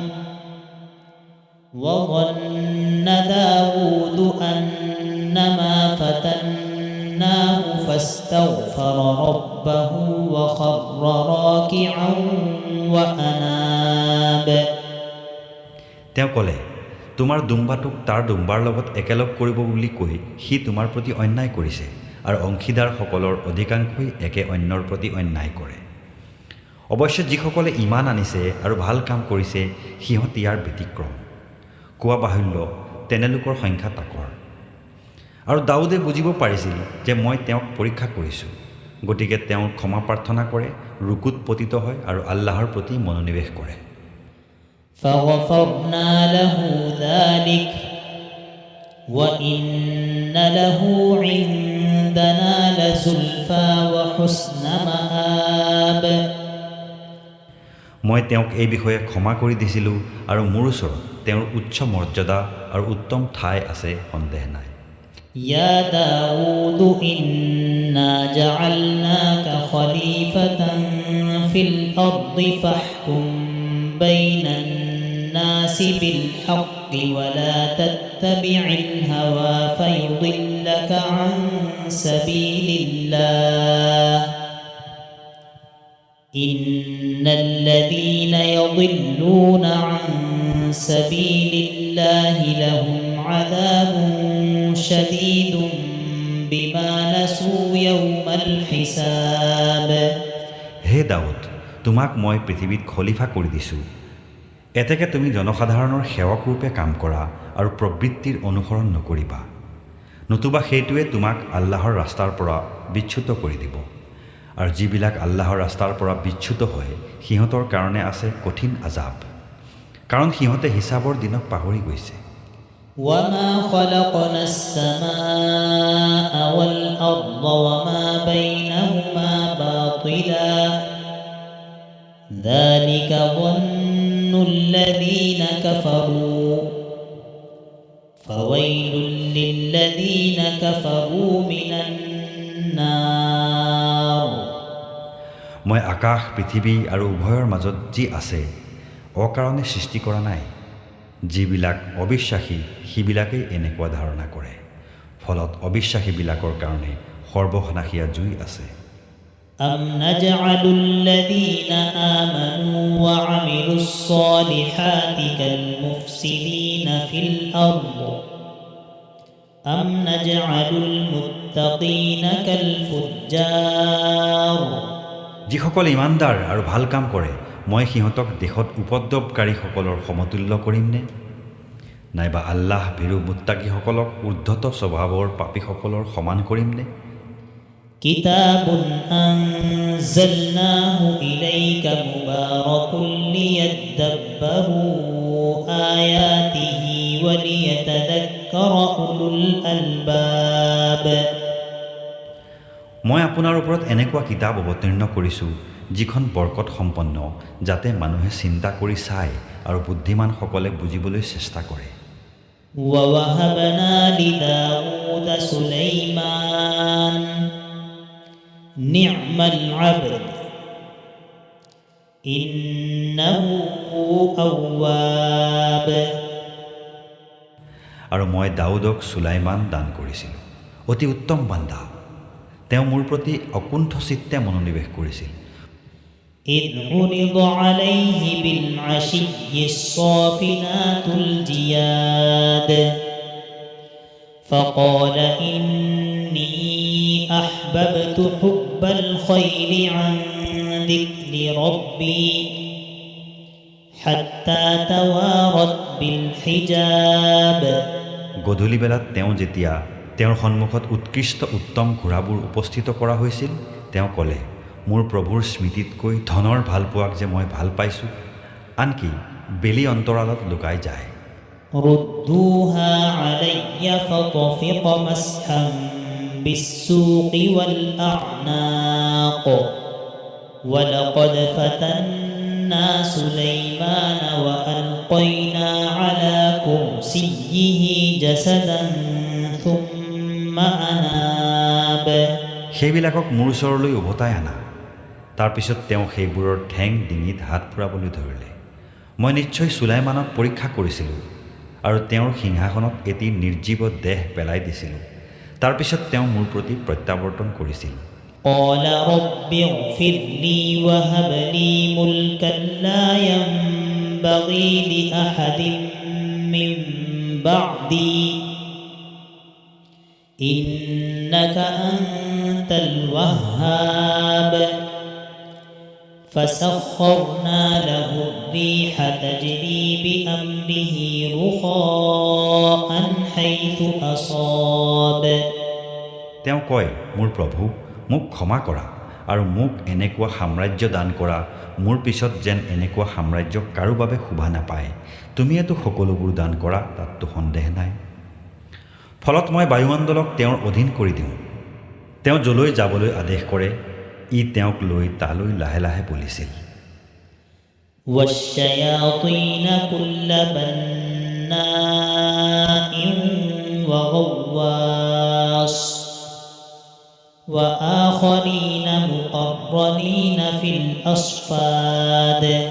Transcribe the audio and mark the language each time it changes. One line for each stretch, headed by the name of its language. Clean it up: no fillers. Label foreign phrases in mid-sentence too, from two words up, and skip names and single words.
Arabic: وظن داود أنما فتناه فاستغفر ربه وخر راكعا وأناب।
Assamese: তেওঁ ক'লে, তোমাৰ দুম্বাটোক তাৰ দুম্বাৰ লগত একেলগ কৰিব বুলি কৈ সি তোমাৰ প্ৰতি অন্যায় কৰিছে আৰু অংশীদাৰসকলৰ অধিকাংশই একে অন্যৰ প্ৰতি অন্যায় কৰে। অৱশ্যে যিসকলে ইমান আনিছে আৰু ভাল কাম কৰিছে সিহঁত ইয়াৰ ব্যতিক্ৰম। কোৱা বাহুল্য, তেনেলোকৰ সংখ্যা তাকৰ। আৰু দাউদে বুজিব পাৰিছিল যে মই তেওঁক পৰীক্ষা কৰিছোঁ, গতিকে তেওঁ ক্ষমা প্ৰাৰ্থনা কৰে, ৰুকুত পতিত হয় আৰু আল্লাহৰ প্ৰতি মনোনিৱেশ কৰে।
Arabic: فغفرنا له ذلك وإن له عندنا لزلفى وحسن مآب।
Assamese: মই তেওঁক এই বিষয়ে ক্ষমা কৰি দিছিলোঁ আৰু মোৰ ওচৰত তেওঁৰ উচ্চ মৰ্যাদা আৰু উত্তম ঠাই আছে, সন্দেহ নাই।
Arabic: يا داود إنا جعلناك خليفة في الأرض فاحكم بين الناس بالحق ولا تتبع الهوى فيضلك عن سبيل الله إن الذين يضلون عن سبيل الله لهم عذاب شديد بما نسوا يوم الحساب
Assamese: হে দাউদ, তোমাক মই পৃথিৱীত খলিফা কৰি দিছোঁ। এতেকে তুমি জনসাধাৰণৰ সেৱক ৰূপে কাম কৰা আৰু প্ৰবৃত্তিৰ অনুসৰণ নকৰিবা, নতুবা সেইটোৱে তোমাক আল্লাহৰ ৰাস্তাৰ পৰা বিচ্যুত কৰি দিব। আৰু যিবিলাক আল্লাহৰ ৰাস্তাৰ পৰা বিচ্যুত হয় সিহঁতৰ কাৰণে আছে কঠিন আজাব, কাৰণ সিহঁতে হিচাপৰ দিনক পাহৰি গৈছে।
Arabic: وما خلقنا السماء والأرض وما بينهما باطلا ذلك ظن الذين كفروا فويل للذين كفروا من النار
Assamese: মই আকাশ পৃথিৱী আৰু উভয়ৰ মাজত যি আছে অকাৰণে সৃষ্টি কৰা নাই। যিবিলাক অবিশ্বাসী সিবিলাকেই এনেকুৱা ধাৰণা কৰে, ফলত অবিশ্বাসীবিলাকৰ কাৰণে সৰ্বনাশীয়া জুই আছে।
Arabic: أم نجعل الذين آمنوا وعملوا الصالحات كالمفسدين في الأرض أم نجعل المتقين كالفجار
Assamese: যিসকল ইমানদাৰ আৰু ভাল কাম কৰে মই সিহঁতক দেশত উপদ্ৰৱকাৰীসকলৰ সমতুল্য কৰিমনে? নাইবা আল্লাহ ভীৰু মুত্তাকীসকলক উদ্ধত স্বভাৱৰ পাপীসকলৰ সমান কৰিমনে?
Arabic: كتاب أنزلناه إليك مبارك ليدبروا آياته وليتذكر أولو الألباب
Assamese: মই আপোনাৰ ওপৰত এনেকুৱা কিতাপ অৱতীৰ্ণ কৰিছোঁ যিখন বৰকত সম্পন্ন, যাতে মানুহে চিন্তা কৰি চায় আৰু বুদ্ধিমানসকলে বুজিবলৈ চেষ্টা কৰে।
Arabic: ووهبنا لداود سليمان نعم العبد إنه أواب
Assamese: আৰু মই দাউদক সুলাইমান দান কৰিছিলোঁ, অতি উত্তম বান্দা। তেওঁ মোৰ প্ৰতি অকুণ্ঠ চিত্তে মনোনিৱেশ কৰিছিল।
Arabic: إذ عرض عليه بالعشي الصافنات الجياد فقال إني أحببت حب الخير عن ذكر ربي حتى توارت بالحجاب
Assamese: গধূলি বেলাত তেওঁ যেতিয়া তেওঁৰ সন্মুখত উৎকৃষ্ট উত্তম ঘোঁৰাবোৰ উপস্থিত কৰা হৈছিল, তেওঁ ক'লে, মোৰ প্ৰভুৰ স্মৃতিতকৈ ধনৰ ভালপোৱাক যে মই ভাল পাইছোঁ, আনকি বেলি অন্তৰালত লুকাই যায়।
Arabic: ردوها علي فطفق مسحا بالسوق والأعناق ولقد فتنا سليمان وألقينا على كرسيه جسدا ثم أناب
Assamese: সেইবিলাকক মোৰ ওচৰলৈ উভতাই আনা। তাৰপিছত তেওঁ সেইবোৰৰ ঠেং ডিঙিত হাত ফুৰাবলৈ ধৰিলে। মই নিশ্চয় সুলাইমানক পৰীক্ষা কৰিছিলোঁ আৰু তেওঁৰ সিংহাসনত এটি নিৰ্জীৱ দেহ পেলাই দিছিলোঁ। তাৰপিছত তেওঁ মোৰ প্ৰতি প্ৰত্যাৱৰ্তন কৰিছিল।
Arabic: قال رب اغفر لي وهب لي ملكا لا ينبغي لأحد من بعدي إنك أنت الوهاب فسخرنا له الريح تجري بأمره رخاء حيث أصاب
Assamese: তেওঁ কয়, মোৰ প্ৰভু, মোক ক্ষমা কৰা আৰু মোক এনেকুৱা সাম্ৰাজ্য দান কৰা, মোৰ পিছত যেন এনেকুৱা সাম্ৰাজ্য কাৰো বাবে শোভা নাপায়। তুমিয়েতো সকলোবোৰ দান কৰা, তাততো সন্দেহ নাই। ফলত মই বায়ুমণ্ডলক তেওঁৰ অধীন কৰি দিওঁ। তেওঁ যলৈ যাবলৈ আদেশ কৰে ই তেওঁক লৈ তালৈ লাহে লাহে বলিছিল।
Arabic: والشياطين كل بناء وغواص وآخرين مقرنين في الأصفاد